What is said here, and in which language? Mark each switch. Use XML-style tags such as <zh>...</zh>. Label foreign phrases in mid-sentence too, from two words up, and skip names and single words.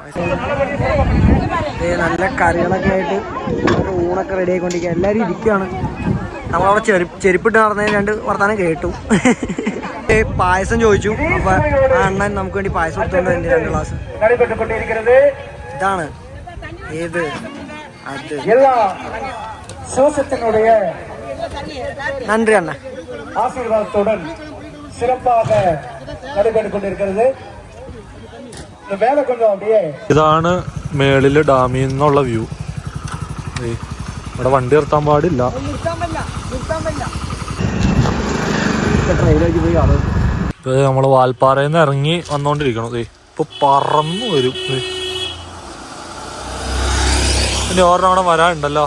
<ml>നല്ല കറികളൊക്കെ ആയിട്ട് ഊണൊക്കെ റെഡി ആയിക്കൊണ്ടിരിക്കുക. എല്ലാവരും ഇരിക്കുകയാണ്. നമ്മളവിടെ ചെരുപ്പിട്ട് നടന്നതിന് 2 വർത്താനം കേട്ടു. പായസം ചോദിച്ചു. അപ്പൊ ആ അണ്ണൻ നമുക്ക് വേണ്ടി പായസം എടുത്തോണ്ട് 2 ഗ്ലാസ്. ഇതാണ് ഏത് അത്</ml> <ta>நன்றி அண்ணா. ஆசீர்வாதத்துடன் சிறப்பாக நடைபெற்றுக்கொண்டிருக்கிறது. இந்த வேலை கொஞ்சம் அப்படியே.</ta> <ml>ഇതാണ് മേളില് ഡാമിൽ നിന്നുള്ള വ്യൂ. ഇവിടെ വണ്ടി നിർത്താൻ പാടില്ല. ഇപ്പൊ നമ്മള് വാൽപ്പാറയിൽ നിന്ന് ഇറങ്ങി വന്നോണ്ടിരിക്കണം. ഇപ്പൊ പറന്നു വരും. ഇനി ഓർമ്മ അവിടെ വരാനുണ്ടല്ലോ.</ml>